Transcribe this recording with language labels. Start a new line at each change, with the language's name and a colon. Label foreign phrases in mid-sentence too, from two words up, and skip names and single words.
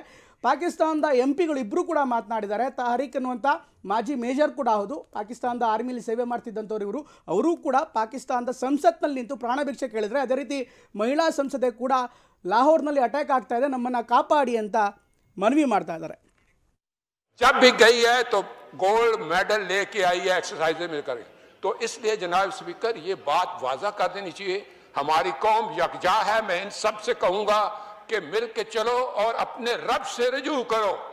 Kannada: ಪಾಕಿಸ್ತಾನದ ಎಂಪಿಗಳು ಇಬ್ಬರು ಕೂಡ ಮಾತನಾಡಿದ್ದಾರೆ. ತಾರಿಕ್ ಅನ್ನುವಂಥ ಮಾಜಿ ಮೇಜರ್ ಕೂಡ ಹೌದು, ಪಾಕಿಸ್ತಾನದ ಆರ್ಮಿಲಿ ಸೇವೆ ಮಾಡ್ತಿದ್ದಂಥವ್ರು ಇವರು. ಅವರೂ ಕೂಡ ಪಾಕಿಸ್ತಾನದ ಸಂಸತ್ನಲ್ಲಿ ನಿಂತು ಪ್ರಾಣ ಭಿಕ್ಷೆ ಕೇಳಿದರೆ. ಅದೇ ರೀತಿ ಮಹಿಳಾ ಸಂಸದೆ ಕೂಡ ಲಾಹೋರ್ನಲ್ಲಿ ಅಟ್ಯಾಕ್ ಆಗ್ತಾ ಇದೆ, ನಮ್ಮನ್ನು ಕಾಪಾಡಿ ಅಂತ ಮನವಿ ಮಾಡ್ತಾ ಇದ್ದಾರೆ.
Urdu: جب بھی گئی ہے تو
English: gold medal
Urdu: لے کے آئی ہے ایکسرسائز میں کر، تو اس لیے جناب اسپیکر یہ بات واضح کر دینی چاہیے، ہماری قوم یکجا ہے. میں ان سب سے کہوں گا کہ مل کے چلو اور اپنے رب سے رجوع کرو.